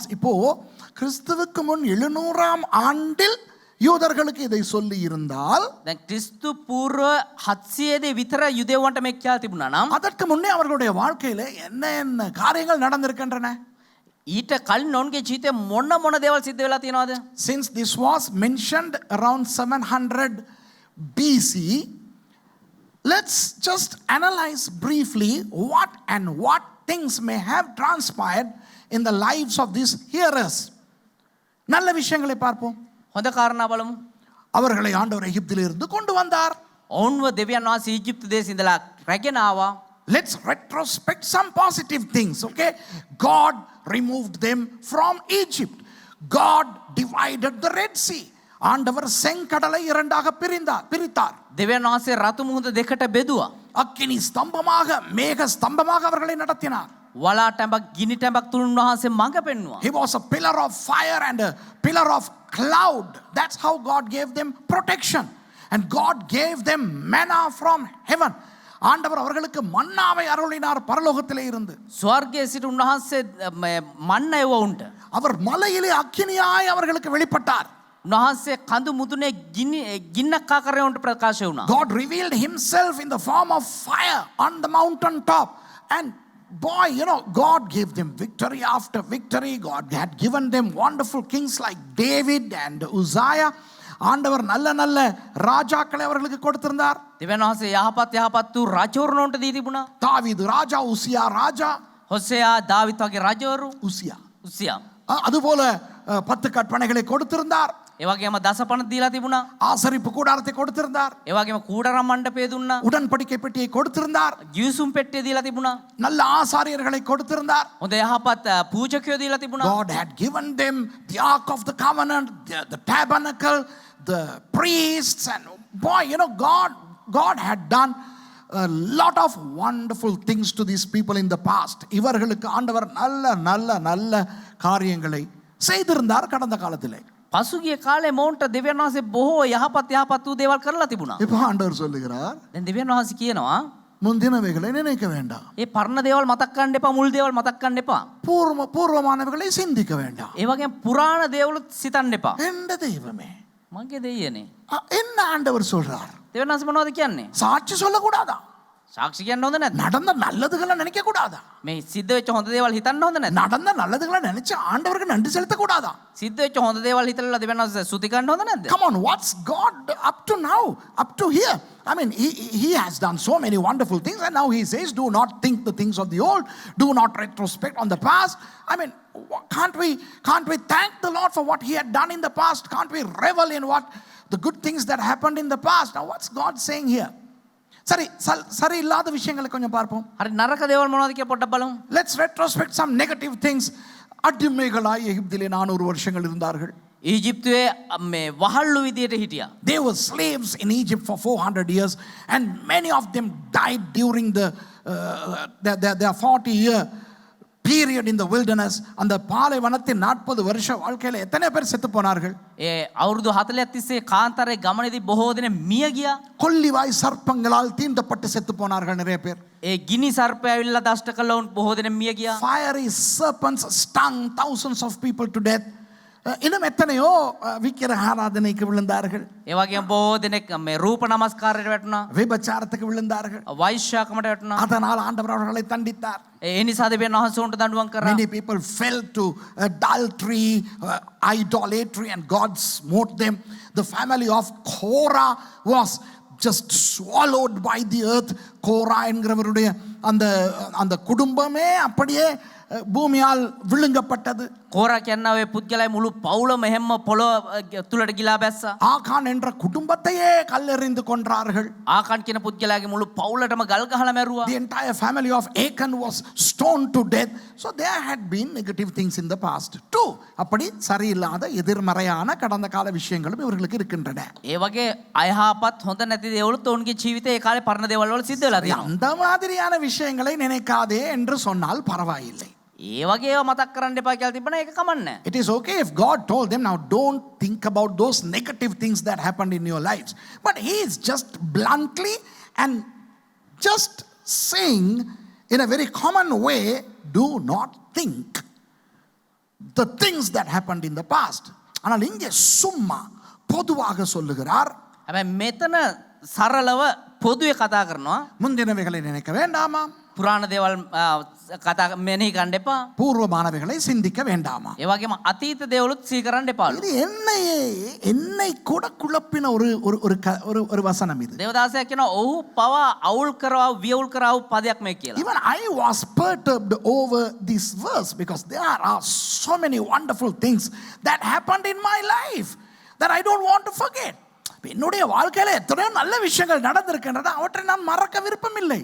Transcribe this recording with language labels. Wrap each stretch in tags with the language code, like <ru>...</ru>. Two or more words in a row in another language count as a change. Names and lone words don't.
<ta>இப்போ கிறிஸ்துவுக்கு முன் 700ஆம் ஆண்டில் யூதர்களுக்கு இதை சொல்லி இருந்தால்,</ta> <si>දැන් ක්‍රිස්තු පූර්ව 700 දී විතර යුදෙවන්ට මේක කියලා තිබුණා නම්</si> <ta>அதற்கு முன்னே அவர்களுடைய வாழ்க்கையில என்ன என்ன காரியங்கள் நடந்திருக்கின்றன?</ta> <si>ඊට කලින් ඔවුන්ගේ ජීවිතේ මොන දේවල් සිද්ධ වෙලා තියෙනවද?</si> <en>Since this was mentioned around 700 BC, let's just analyze briefly what things may have transpired in the lives of these hearers.</en> <ta>நல்ல விஷயங்களை பார்ப்போம்.</ta> <si>හොඳ කාරණා බලමු.</si> <ta>அவர்களை ஆண்டவர் எகிப்திலிருந்து கொண்டு வந்தார்.</ta> <si>ඔවුන්ව දෙවියන් වහන්සේ ඊජිප්තු දේශේ ඉඳලා රැගෙන ආවා.</si> <en>Let's retrospect some positive things, okay? God removed them from Egypt. God divided the Red Sea.</en> <ta>ஆண்டவர் செங்கடலை இரண்டாக பிரித்தார்.</ta> <si>දෙවියන් වහන්සේ රතු මුහුද දෙකට බෙදුවා.</si> <ta>அக்கினி ஸ்தம்பமாக மேக ஸ்தம்பமாக அவர்களை நடத்தினார்.</ta> <si>වලා ටැඹක් ගිනි ටැඹක් තුන් වහන්සේ මඟ පෙන්නුවා.</si> <en>He was a pillar of fire and a pillar of cloud. That's how God gave them protection. And God gave them manna from heaven.</en> <ta>ஆண்டவர் அவர்களுக்கு மன்னாவை அருளினார் பரலோகத்திலே இருந்து.</ta> <si>ස්වර්ගයේ සිට උන්වහන්සේ මන්න එව උන්ට.</si> <ta>அவர் மலையிலே அக்கினியாய் அவர்களுக்கு வெளிப்பட்டார்.</ta> <si>උන්වහන්සේ කඳු මුදුනේ ගින්නක් ආකාරයෙන් උන්ට ප්‍රකාශ වුණා.</si> <en>God revealed himself in the form of fire on the mountain top. And boy, God gave them victory after victory. God had given them wonderful kings like David and Uzziah.</en> <ta>ஆண்டவர் நல்ல நல்ல ராஜாக்களை அவர்களுக்கு கொடுத்திருந்தார்.</ta> <si>දෙවියන් වහන්සේ යහපත් වූ රජවරුන් උන්ට දී තිබුණා.</si> <ta>தாவீது ராஜா, உசியா ராஜா.</ta> <si>හොසෙයා දාවිත් වගේ රජවරු.</si> <ta>உசியா அதுபோல 10 கற்பனைகளை கொடுத்திருந்தார்.</ta> <si>ඒ වගේම දසපණ දීලා තිබුණා.</si> <ta>ஆசரிப்பு கூடாரத்தை கொடுத்திருந்தார்.</ta> <si>ඒ වගේම කූඩරම් මණ්ඩපය දුන්නා.</si> <ta>உடன்படிக்கை பெட்டியை கொடுத்திருந்தார்.</ta> <si>ගිවිසුම් පෙට්ටිය දීලා තිබුණා.</si> <ta>நல்ல ஆசாரியர்களை கொடுத்திருந்தார்.</ta> <si>හොඳ යහපත් පූජකයෝ දීලා තිබුණා.</si> <en>God had given them the ark of the covenant, the tabernacle, the priests, and boy, God had done a lot of wonderful things to these people in the past.</en> <ta>இவர்களுக்கு ஆண்டவர் நல்ல நல்ல நல்ல காரியங்களை செய்திருந்தார் கடந்த காலத்திலே.</ta> <si>පසුගිය කාලේ මොවුන්ට දෙවියන් වහන්සේ බොහෝ යහපත් වූ දේවල් කරලා තිබුණා.</si> <ta>இப்போ ஆண்டவர் சொல்லுகிறார்,</ta> <si>දැන් දෙවියන් වහන්සේ කියනවා</si> <ta>முந்தினவைகளை நினைக்க வேண்டாம்,</ta> <si>ඒ පරණ දේවල් මතක් කරන්න එපා, මුල් දේවල් මතක් කරන්න එපා.</si> <ta>பூர்வமானவைகளை சிந்திக்க வேண்டாம்.</ta> <si>ඒ වගේම පුරාණ දේවලුත් සිතන්න එපා.</si> <ta>எந்த தெய்வமே,</ta> <si>මගේ දෙයියනේ.</si> <ta>என்ன ஆண்டவர் சொல்றார்?</ta> <si>දෙවියන් වහන්සේ මොනවද කියන්නේ?</si> <ta>சாட்சி சொல்லக்கூடாதா?</ta> <si>සාක්ෂි කියන්න හොඳ නැද්ද?</si> <ta>நடந்த நல்லதுகளை நினைக்க கூடாதா?</ta> <si>මේ සිද්ධ වෙච්ච හොඳ දේවල් හිතන්න හොඳ නැද්ද?</si> <ta>நடந்த நல்லதுகளை நினைச்சு ஆண்டவருக்கு நன்றி செலுத்த கூடாதா?</ta> <si>සිද්ධ වෙච්ච හොඳ දේවල් හිතලා දෙවියන් වහන්සේ ස්තුති කරන්න හොඳ නැද්ද?</si> <en>Come on, what's God up to now, up to here? I mean, he has done so many wonderful things, and now he says, do not think the things of the old, do not retrospect on the past. I mean, can't we thank the Lord for what he had done in the past? Can't we revel in what the good things that happened in the past? Now what's God saying here?</en> <ta>சரி இல்லாத விஷயங்களை கொஞ்சம் பார்ப்போம்.</ta> <si>හරි නරක දේවල් මොනවද කියලා පොඩ්ඩක් බලමු.</si> <en>Let's retrospect some negative things.</en> <ta>அடிமைகளாய் எகிப்திலே 400 வருஷங்கள் இருந்தார்கள்.</ta> <si>ඊජිප්තුවේ මේ වහල්ලු විදියට හිටියා.</si> <en>They were slaves in Egypt for 400 years, and many of them died during their 40-year period in the wilderness.</en> <ta>அந்த பாலைவனத்தின் 40 வருஷ வாழ்க்கையில எத்தனை பேர் செத்து போனார்கள்?</ta> <si>ඒ අවුරුදු 40ක් තිස්සේ කාන්තාරේ ගමනේදී බොහෝ දෙනෙක් මිය ගියා.</si> <ta>கொல்லிவாய் சர்ப்பங்களால் தீண்டப்பட்டு செத்து போனார்கள் நிறைய பேர்.</ta> <si>ඒ ගිනි සර්පය ඇවිල්ලා දෂ්ට කළා උන් බොහෝ දෙනෙක් මිය ගියා.</si> <en>Fiery serpents stung thousands of people to death.</en> <ta>இன்னும் எத்தனையோ விக்கிரக ஆராதனைக்கு விழுந்தார்கள்.</ta> <si>ඒ වගේම බොහෝ දෙනෙක් මේ රූප නමස්කාරයට වැටුණා.</si> <ta>விபச்சாரத்துக்கு விழுந்தார்கள்.</ta> <si>වෛශ්‍යාකමට වැටුණා.</si> <ta>அதனால் ஆண்டவர் அவர்களை தண்டித்தார்.</ta> <si>ඒ නිසා දෙවියන් වහන්සේ උන්ට දඬුවම් කරා.</si> <en>Many people fell to adultery, idolatry, and God smote them. The family of Korah was just swallowed by the earth.</en> <ta>Korah என்கிறவருடைய அந்த குடும்பமே அப்படியே பூமியால் விழுங்கப்பட்டது.</ta> <si>கோரா කියනවා ඒ පුද්ගලයා මුළු පවුලම හැම පොළොව තුලට ගිලා බැස්සා.</si> <ta>ஆகான் என்ற குடும்பத்தையே கல்லெறிந்து கொன்றார்கள்.</ta> <si>ආකන් කියන පුද්ගලයාගේ මුළු පවුලටම ගල් ගහලා මැරුවා.</si> <en>The entire family of Achan was stoned to death. So there had been negative things in the past too.</en> <ta>அப்படி சரியில்லாத எதிர்மறையான கடந்த கால விஷயங்களும் இவர்களுக்கு இருக்கின்றன.</ta> <si>ඒ වගේ අයහපත් හොඳ නැති දේවලුත් ඔවුන්ගේ ජීවිතේ ඒ කාලේ පරණ දේවල් වල සිද්ධ වෙලා තියෙනවා.</si> <ta>அந்த மாதிரியான விஷயங்களை நினைக்காதே என்று சொன்னால் பரவாயில்லை.</ta> <si>ඒ වගේ ඒවා මතක් කරන්න එපා කියලා තිබ්බනම් ඒක කමන්නේ.</si> <en>It is okay if God told them, now don't think about those negative things that happened in your lives. But He is just bluntly and just saying in a very common way, do not think the things that happened in the past.</en> <ta>ஆனால் இங்கே சும்மா பொதுவாக சொல்லுகிறார்.</ta> <si>හැබැයි මෙතන සරලව පොදුවේ කතා කරනවා.</si> <ta>முந்தினவைகளை நினைக்க வேண்டாமா,</ta> <si>පුරාණ දේවල් කතා මෙනෙහි කරන්න එපා.</si> <ta>பூர்வமானவைகளை சிந்திக்க வேண்டாமா.</ta> <si>ඒ වගේම අතීත දේවලුත් සිහි කරන්න එපාලු.</si> <ta>இது என்னை கூட குழப்பின ஒரு வசனம் இது.</ta> <si>දේවදාසයා කියනවා ඔහු පවා අවුල් කරව වියවුල් කරව පදයක් මේ කියලා.</si> <en>Even I was perturbed over this verse because there are so many wonderful things that happened in my life that I don't want to forget.</en> <ta>என்னுடைய வாழ்க்கையில எத்தனையோ நல்ல விஷயங்கள் நடந்திருக்கின்றன, அவற்றை நான் மறக்க விருப்பமில்லை.</ta>